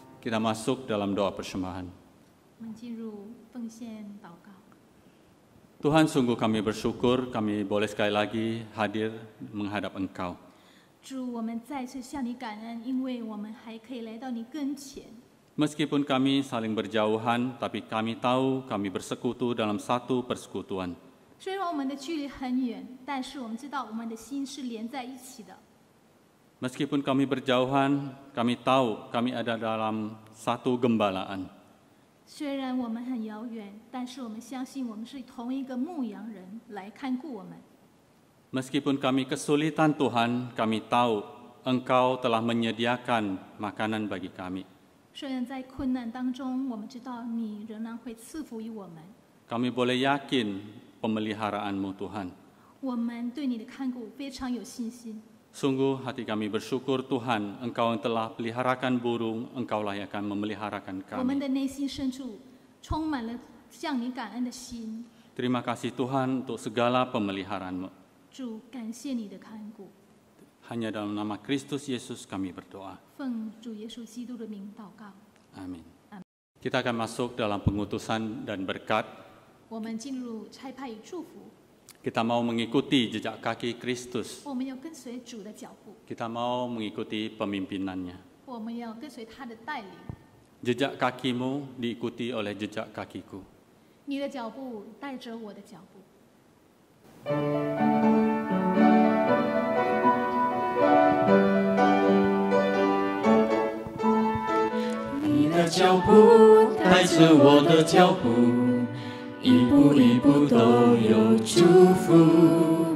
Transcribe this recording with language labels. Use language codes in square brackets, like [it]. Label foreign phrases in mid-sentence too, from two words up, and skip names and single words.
[id] kita masuk dalam doa persembahan. [zh] 我们进入奉献祷告。 [id] Tuhan, sungguh kami bersyukur kami boleh sekali lagi hadir menghadap Engkau. [zh] 主，我们再次向你感恩，因为我们还可以来到你跟前。 [id] Meskipun kami saling berjauhan, tapi kami tahu kami bersekutu dalam satu persekutuan. [zh] 虽然我们的距离很远，但是我们知道我们的心是连在一起的。 [id] Meskipun kami berjauhan, kami tahu kami ada dalam satu gembalaan. [zh] 虽然我们很遥远，但是我们相信我们是同一个牧羊人来看顾我们。 [id] Meskipun kami kesulitan Tuhan, kami tahu Engkau telah menyediakan makanan bagi kami. [zh] 虽然在困难当中，我们知道你仍然会赐福于我们。 [id] Kami boleh yakin pemeliharaanmu Tuhan. [zh] 我们对你的看顾非常有信心。 [id] Sungguh hati kami bersyukur Tuhan, Engkau yang telah peliharakan burung, Engkaulah yang akan memeliharakan [zh] 我们 [id] kami. [zh] 的内心深处充满了向你感恩的心。 [id] Terima kasih Tuhan untuk segala pemeliharaanmu. [zh] 主，感谢你的看顾。 [id] Hanya dalam nama Kristus Yesus kami berdoa. [zh] 奉主耶稣基督的名祷告。 [id] Amin. Kita akan masuk dalam pengutusan dan berkat. [zh] 我们进入差派与祝福。 [id] Kita mau mengikuti jejak kaki Kristus. [zh] 我们要跟随主的脚步， [id] Kita mau mengikuti pemimpinannya. [zh] 我们要跟随他的带领。 [id] Jejak kakimu diikuti oleh jejak kakiku. [zh] 你的脚步带着我的脚步。你的脚步带着我的脚步，一步一步都有祝福。